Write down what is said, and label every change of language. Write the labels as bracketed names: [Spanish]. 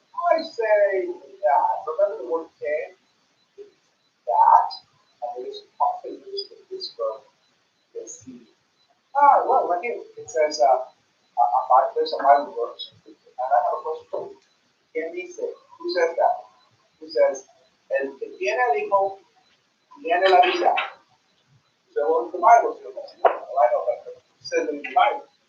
[English] I say that. Remember the word que? That. And it is often used with this verb. Let's see. Well, right here it says there's a Bible verse, and I have a question for you. [Spanish] ¿Quién dice? [English] Who says that? Who says, [Spanish] el que tiene el hijo tiene la vida? [English] So what the Bible says? Well, I know that, but it says in the Bible.